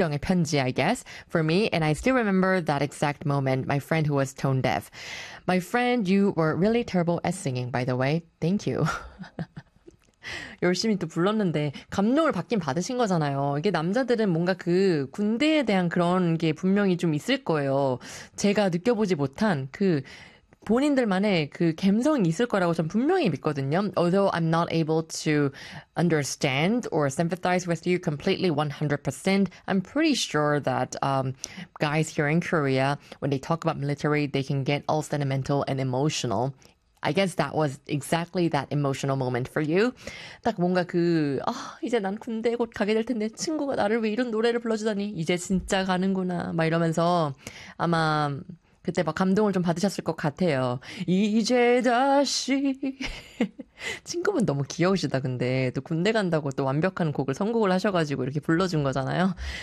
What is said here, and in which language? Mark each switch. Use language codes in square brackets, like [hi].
[en] Feeling a penji, I guess, for me, and I still remember that exact moment, my friend who was tone deaf. My friend, you were really terrible at singing, by the way. Thank you. [ko] 열심히 또 불렀는데 감동을 받긴 받으신 거잖아요. 이게 남자들은 뭔가 그 군대에 대한 그런 게 분명히 좀 있을 거예요. 제가 느껴보지 못한 그 본인들만의 그 감성이 있을 거라고 전 분명히 믿거든요. [en] Although I'm not able to understand or sympathize with you completely 100%, I'm pretty sure that guys here in Korea, when they talk about military, they can get all sentimental and emotional. I guess that was exactly that emotional moment for you. [ko] 딱 뭔가 그 아 이제 난 군대 곧 가게 될 텐데 친구가 나를 왜 이런 노래를 불러주다니 이제 진짜 가는구나 막 이러면서 아마 그때 막 감동을 좀 받으셨을 것 같아요. 이제 다시 친구분 너무 귀여우시다 근데 또 군대 간다고 또 완벽한 곡을 선곡을 하셔가지고 이렇게 불러준 거잖아요.